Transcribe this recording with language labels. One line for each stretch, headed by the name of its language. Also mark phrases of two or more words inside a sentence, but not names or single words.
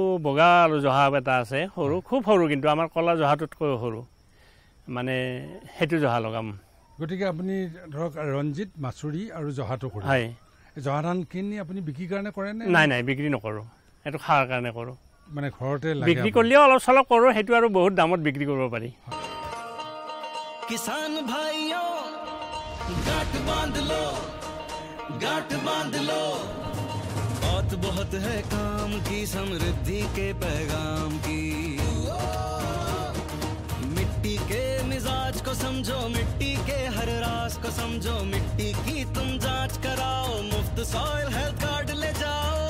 Assamese: বগা জহা এটা আছে, সৰু, খুব সৰু, কিন্তু আমাৰ কলা জহাটোতকৈ সৰু। মানে সেইটো জহা লগাম। গতিকে আপুনি ধৰক ৰঞ্জিত, মাছুৰি আৰু জহাটো কৰে। হয়। জহা ধান কিনি আপুনি বিক্ৰীৰ কাৰণে কৰে নে? নাই বিক্ৰী নকৰোঁ, এইটো খাৰ কাৰণে কৰোঁ। মানে ঘৰতে বিক্ৰী কৰিলেও অলপ চলপ কৰোঁ, সেইটো আৰু বহুত দামত বিক্ৰী কৰিব পাৰি।
Hindi: किसान भाइयों गांठ बांध लो, गांठ बांध लो, बात बहुत है काम की, समृद्धि के पैगाम की। मिट्टी के मिजाज को समझो, मिट्टी के हर राज को समझो, मिट्टी की तुम जांच कराओ, मुफ्त
English: soil health card
Hindi: ले जाओ।